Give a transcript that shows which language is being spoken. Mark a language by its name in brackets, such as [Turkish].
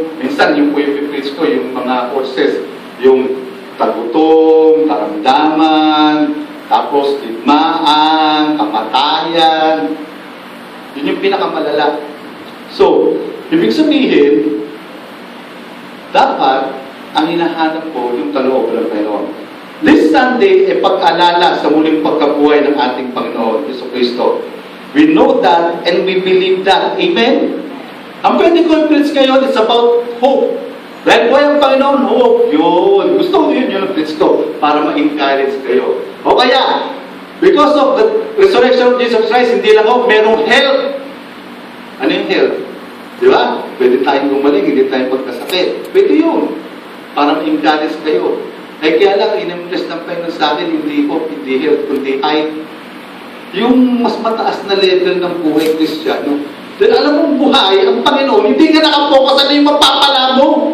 [Filipino] Minsan yung po yung i-preach ko, yung mga courses, yung tagutom, karamdaman, tapos digmaan, kamatayan. Yun yung pinakamalala. So, ibig sabihin, dapat ang hinahanap ko yung kalooban ng Panginoon. [English] This Sunday [Filipino] ay pag-alala sa muling pagkabuhay ng ating Panginoon, Yesu Cristo. [English] We know that and we believe that. [Filipino] Amen? Ang pwede ko i-preach ngayon [English] is about hope. [Filipino] Dahil buhay ang Panginoon, hope. Yun. Gusto ko yun yung preach ko para ma-encourage kayo. O kaya, [English] because of the resurrection of Jesus Christ, [Filipino] hindi lang hope, merong health. Ano yung health? Di ba? Pwede tayong gumaling, hindi tayong pagkasakit. Pwede yun. Para ma-encourage kayo. Eh kaya lang, in-impress ng Panginoon sa akin, hindi hope, hindi health, kundi ay yung mas mataas na level ng buhay Kristiyano. Dahil alam mong buhay, ang Panginoon, hindi ka nakapokus ano yung mapapala mo.